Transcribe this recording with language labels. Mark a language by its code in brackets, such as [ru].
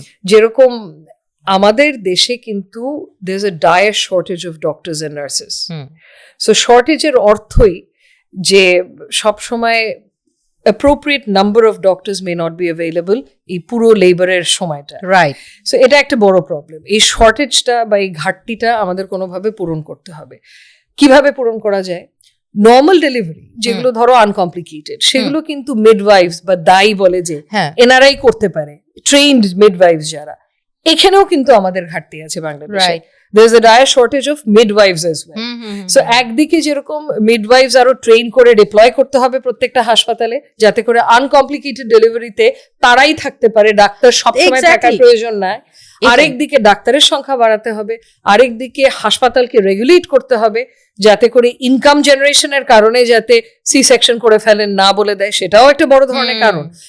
[bn] যেরকম আমাদের দেশে কিন্তু [en] there is a dire shortage of doctors and nurses. So [bn] শর্টেজের অর্থই যে সবসময় [en] appropriate number of doctors may not be available [bn] এই পুরো লেবারের সময়টা। রাইট। সো এটা একটা বড় প্রবলেম। এই শর্টেজটা বা এই ঘাটতিটা আমাদের কোনোভাবে পূরণ করতে হবে। কিভাবে পূরণ করা যায়? নর্মাল ডেলিভারি যেগুলো ধরো আনকমপ্লিকেটেড, সেগুলো কিন্তু মিডওয়াইফস বা দাই বলে যে এনারাই করতে পারে, ট্রেইনড মিডওয়াইফস যারা, এখানেও কিন্তু আমাদের ঘাটতি আছে বাংলাদেশে। [en] There is a dire shortage of midwives as well. [bn] So একদিকে যেরকম মিডওয়াইফস আরো ট্রেন করে ডিপ্লয় করতে হবে প্রত্যেকটা হাসপাতালে, যাতে করে আনকমপ্লিকেটেড ডেলিভারিতে তারাই থাকতে পারে, ডাক্তার সবসময় থাকার প্রয়োজন নাই। আরেকদিকে ডাক্তারের সংখ্যা বাড়াতে হবে, আরেকদিকে হাসপাতালকে রেগুলেট করতে হবে যাতে করে ইনকাম জেনারেশনের কারণে যাতে সি সেকশন করে ফেলেন না বলে দেয়, সেটাও একটা বড় ধরনের কারণ।